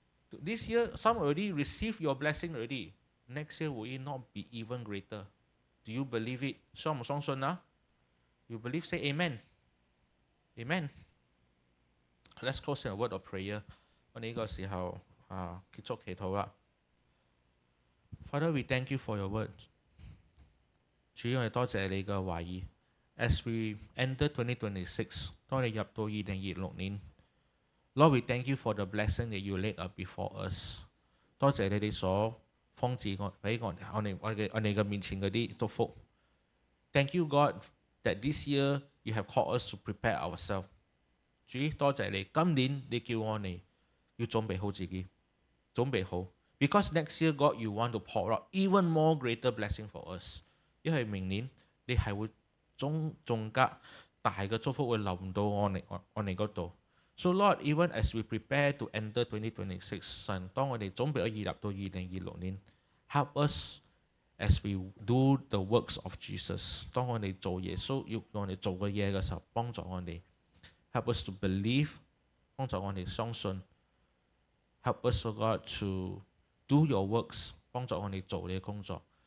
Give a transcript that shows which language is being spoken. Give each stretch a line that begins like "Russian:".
English: This year some already receive your blessing already. Next year will it not be even greater? Do you believe it？
Cantonese: 相唔相信啊？
English: You believe, say amen. Amen. Let's close in a word of prayer.
Cantonese: 我哋呢個時候結束祈禱啦。
English: Father, we thank you for your word.
Cantonese: 主，我哋多謝你嘅話語。
English: As we enter 2026，
Cantonese: 當你入到2026年
English: ，Lord, we thank you for the blessing that you laid up before us.
Cantonese: 多謝你哋所放置俾我哋嘅面前嗰啲祝福。
English: Thank you, God.That this year you have called us to prepare ourselves.
Cantonese: 主，多謝你，今年你叫我哋要準備好自己，準備好。
English: Because next year, God, you want to pour out even more greater blessing for us.
Cantonese: 因為明年你係會仲加大嘅祝福會臨到我哋嗰度。
English: So Lord, even as we prepare to enter 2026，
Cantonese: 神，當我哋準備咗入到2026年
English: ，help us。As we do the works of Jesus，
Cantonese: 當我哋做耶穌要我哋做嘅嘢嘅時候，幫助我哋
English: ，help us to believe，
Cantonese: 幫助我哋相信
English: ，help us, O God, to do your works，
Cantonese: 幫助我哋做你嘅工作。